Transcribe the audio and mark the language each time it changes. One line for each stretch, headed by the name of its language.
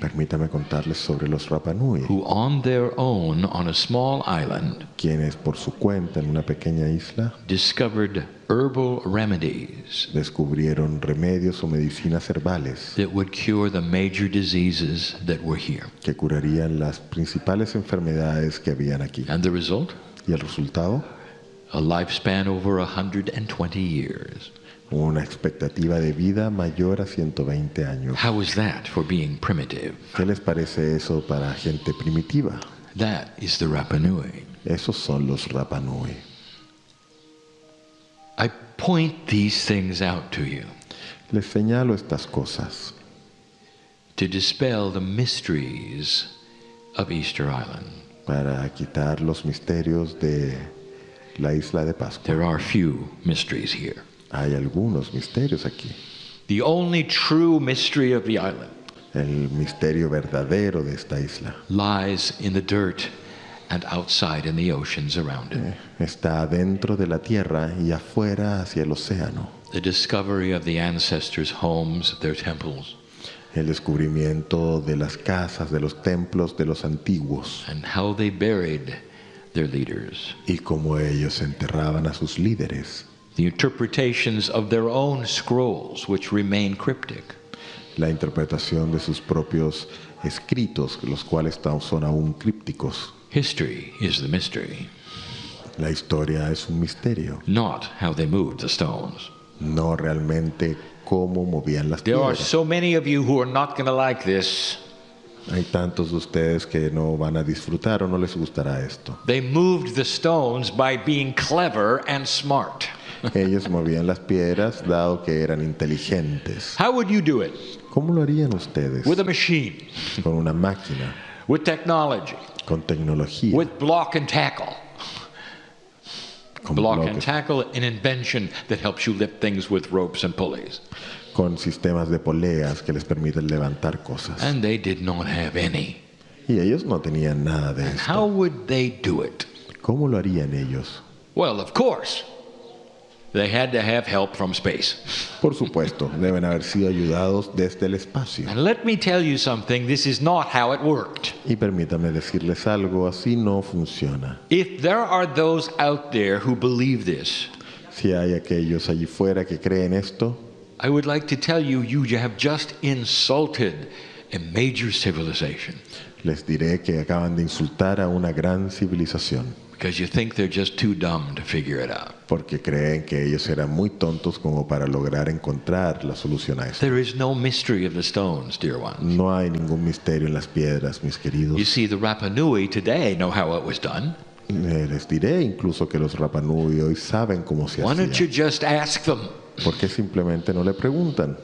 Spanish: Permítame contarles sobre los Rapa Nui,
English: who on their own, on a small island,
Spanish: quienes por su cuenta en una pequeña isla
English: discovered herbal remedies
Spanish: descubrieron remedios o medicinas herbales
English: that would cure the major diseases that were here.
Spanish: que curarían las principales enfermedades que habían aquí.
English: And the result?
Spanish: ¿Y el resultado?
English: A lifespan over 120 years.
Spanish: Una expectativa de vida mayor a 120 años.
English: How is that for being primitive?
Spanish: ¿Qué les parece eso para gente primitiva?
English: That is the Rapa Nui.
Spanish: Esos son los Rapa Nui.
English: I point these things out to you
Spanish: Les señalo estas cosas
English: to dispel the mysteries of Easter Island.
Spanish: para quitar los misterios de la isla de Pascua.
English: There are few mysteries here.
Spanish: Hay algunos misterios aquí.
English: The only true mystery of the island
Spanish: El misterio verdadero de esta isla
English: lies in the dirt and outside in the oceans around it.
Spanish: está dentro de la tierra y afuera hacia el océano.
English: The discovery of the ancestors' homes, their temples,
Spanish: El descubrimiento de las casas, de los templos de los antiguos
English: and how they buried their leaders.
Spanish: y cómo ellos enterraban a sus líderes.
English: The interpretations of their own scrolls, which remain cryptic.
Spanish: La interpretación de sus propios escritos, los cuales son aún crípticos.
English: History is the mystery,
Spanish: La historia es un misterio,
English: not how they moved the stones.
Spanish: no realmente cómo movían las
English: There are
Spanish: piedras.
English: so many of you who are not going to like this.
Spanish: Hay tantos de ustedes que no van a disfrutar o no les gustará esto.
English: They moved the stones by being clever and smart.
Spanish: Ellos movían las piedras dado que eran inteligentes.
English: How would you do it?
Spanish: ¿Cómo lo harían ustedes?
English: With a machine,
Spanish: Con una máquina,
English: with technology,
Spanish: con tecnología,
English: with block and tackle.
Spanish: con
English: Block and
Spanish: bloques,
English: tackle, an invention that helps you lift things with ropes and pulleys.
Spanish: con sistemas de poleas que les permiten levantar cosas.
English: And they did not have any.
Spanish: Y ellos no tenían nada de
English: How
Spanish: esto.
English: would they do it?
Spanish: ¿Cómo lo harían ellos?
English: Well, of course, they had to have help from space.
Spanish: Por supuesto, deben haber sido ayudados desde el espacio.
English: And let me tell you something, this is not how it worked.
Spanish: Y permítame decirles algo, así no funciona.
English: If there are those out there who believe this,
Spanish: Si hay aquellos allí fuera que creen esto,
English: I would like to tell you, you have just insulted a major civilization.
Spanish: Les diré que acaban de insultar a una gran civilización,
English: because you think they're just too dumb to figure it out.
Spanish: porque creen que ellos eran muy tontos como para lograr encontrar la solución a esto.
English: There is no mystery of the stones, dear ones.
Spanish: No hay ningún misterio en las piedras, mis queridos.
English: You see, the Rapa Nui today know how it was done.
Spanish: Les diré incluso que los Rapa Nui hoy saben cómo se
English: Why don't you
Spanish: hacía.
English: just ask them?
Spanish: ¿Por qué simplemente no le preguntan?